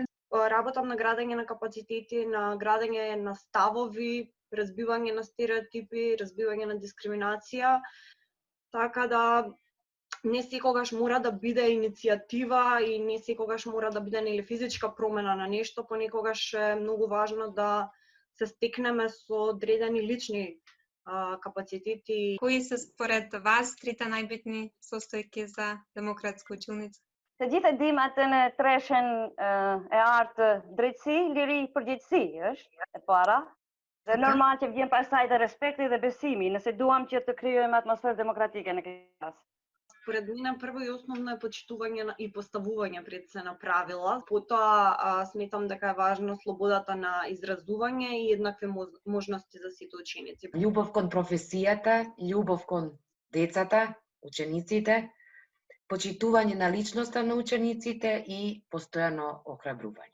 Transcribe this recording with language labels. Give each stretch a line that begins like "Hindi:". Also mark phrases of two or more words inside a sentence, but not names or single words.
Macedonian: Работам на градење на капацитети, на градење на ставови, разбивање на стереотипи, разбивање на дискриминација, така да не секогаш мора да биде иницијатива и не секогаш мора да биде нели физичка промена на нешто, понекогаш е многу важно да се стекнеме со одредени лични капацитети. Кои се според вас трите најбитни состојки за демократска училница?
Albanian: Se gjithë e dim atë në treshen e artë drejtësi, liri për gjithësi, është e para. Dhe normal që vjen pastaj dhe respekti dhe besimi, nëse duam që të krijojmë atmosferë demokratike në klasë.
Macedonian: Според мене прво и основно е почитување и поставување пред се на правила. Потоа сметам дека е важно слободата на изразување и еднакви можности за сите ученици. Љубов кон професијата, љубов кон децата, учениците, почитување на личноста на учениците и постојано охрабрување.